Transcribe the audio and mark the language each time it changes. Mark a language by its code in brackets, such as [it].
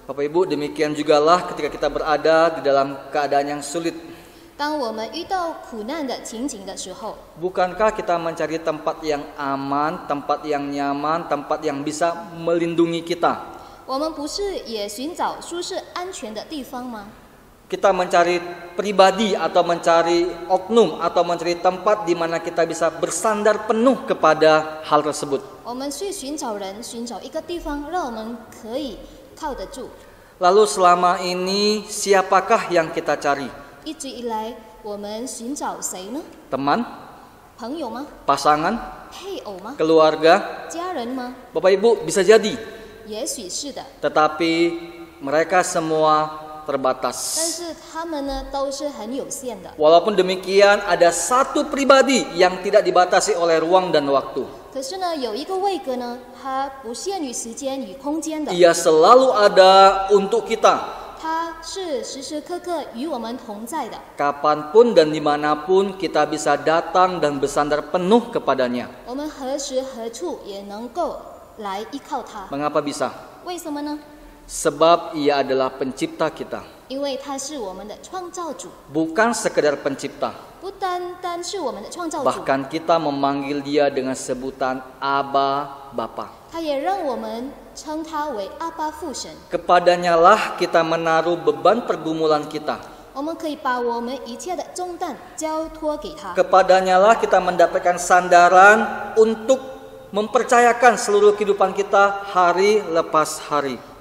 [id] Bapak Ibu, demikian jugalah ketika kita berada di dalam keadaan yang sulit. [zh] 当我们遇到苦难的情景的时候， [id] Bukankah kita mencari tempat yang aman, tempat yang nyaman, tempat yang bisa melindungi kita? [zh] 我们不是也寻找舒适安全的地方吗？ [id] Kita mencari pribadi atau mencari oknum atau mencari tempat di mana kita bisa bersandar penuh kepada hal tersebut. [zh] 我们去寻找人，寻找一个地方，让我们可以靠得住。 [id] Lalu selama ini siapakah yang kita cari? [zh] 一直以来，我们寻找谁呢？ [id] Teman, [zh] 朋友吗？ [id] pasangan, [zh] 配偶吗？ [id] keluarga? [zh] 家人吗？ [id] Bapak Ibu, bisa jadi. [zh] 也许是的， [id] Tetapi mereka semua [zh] 但 [id] terbatas. [zh] 是他们呢都是很有限的。 [id] Walaupun demikian, ada satu pribadi yang tidak dibatasi oleh ruang dan waktu. [zh] 可是呢，有一个位格呢，它不限于时间与空间的， [id] Ia selalu ada untuk kita. [zh] 它是时时刻刻与我们同在的。 [id] Kapanpun dan dimanapun kita bisa datang dan bersandar penuh kepadanya. [zh] 我们何时何处也能够来依靠它。 [id] Mengapa bisa? [zh] 为什么呢？ [id] Sebab ia adalah pencipta kita. [zh] 因为它是我们的创造主， [id] Bukan sekedar pencipta. [zh] 不单单是我们的创造主， [id] Bahkan kita memanggil dia dengan sebutan Aba Bapa. [zh] 他也让我们称他为阿爸父神。 [id] Kepadanya lah kita menaruh beban pergumulan kita. [zh] 我们可以把我们一切的重担交托给他， [id] Kepadanya lah kita mendapatkan sandaran untuk mempercayakan seluruh kehidupan kita hari lepas hari.